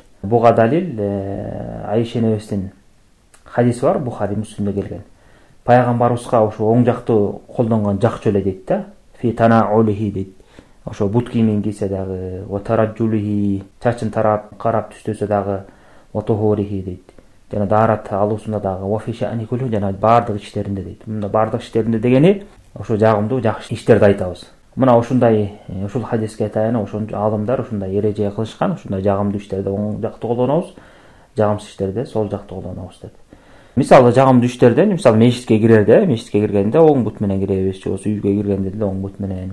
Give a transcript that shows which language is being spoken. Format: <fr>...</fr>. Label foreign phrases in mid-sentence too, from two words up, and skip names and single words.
<ky>Буга далил Айша энебиздин хадиси бар, Бухари, Муслимде келген. Пайгамбарыбызга ошо оң жакты колдонгон жакчу эле дейт да.</ky> <ar>في تناوله дейт.</ar> <ky>Ошо бут кийимин кийсе дагы,</ky> <ar>وترجله,</ar> <ky>чачын тарап карап түстөсө дагы,</ky> <ar>وطهوره</ar> <ky>дейт. Жана даарат алуусунда дагы,</ky> <ar>و في شأن كله,</ar> <ky>жана баардык иштеринде дейт. Мында баардык иштеринде дегени ошо жагымдуу жакшы иштерди айтабыз. Мына ушундай ушул хадиске таянып ошон алымдар ушундай эреже кылышкан. Ушундай жагымдуу иштерде оң жакты колдонобуз, жагымсыз иштерде сол жакты колдонобуз деп. Мисалы жагымдуу иштерден мисалы мечитке киргенде оң бут менен киребиз, же болбосо үйгө киргенде деле оң бут менен.</ky>